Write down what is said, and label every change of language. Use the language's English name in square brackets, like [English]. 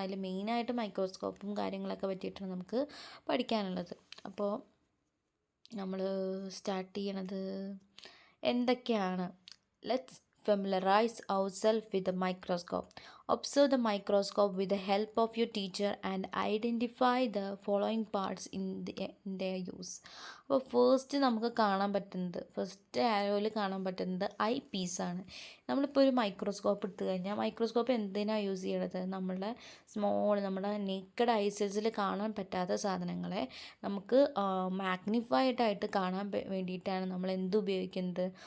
[Malayalam] അതിൽ മെയിനായിട്ട് മൈക്രോസ്കോപ്പും കാര്യങ്ങളൊക്കെ പറ്റിയിട്ടാണ് നമുക്ക് പഠിക്കാനുള്ളത്. അപ്പോൾ നമ്മൾ സ്റ്റാർട്ട് ചെയ്യണത് എന്തൊക്കെയാണ്? [English] Let's familiarise ourselves with the microscope. Observe the microscope with the help of your teacher and identify the following parts in their use. [Malayalam] അപ്പോൾ ഫസ്റ്റ് നമുക്ക് കാണാൻ പറ്റുന്നത്, ഫസ്റ്റ് ആരോയിൽ കാണാൻ പറ്റുന്നത് ഐ പീസാണ്. നമ്മളിപ്പോൾ ഒരു മൈക്രോസ്കോപ്പ് എടുത്തു കഴിഞ്ഞാൽ മൈക്രോസ്കോപ്പ് എന്തിനാണ് യൂസ് ചെയ്യണത്? നമ്മുടെ നേക്കഡ് ഐസസിൽ കാണാൻ പറ്റാത്ത സാധനങ്ങളെ നമുക്ക് മാഗ്നിഫൈഡ് ആയിട്ട് കാണാൻ വേണ്ടിയിട്ടാണ് നമ്മൾ എന്ത് ഉപയോഗിക്കുന്നത്?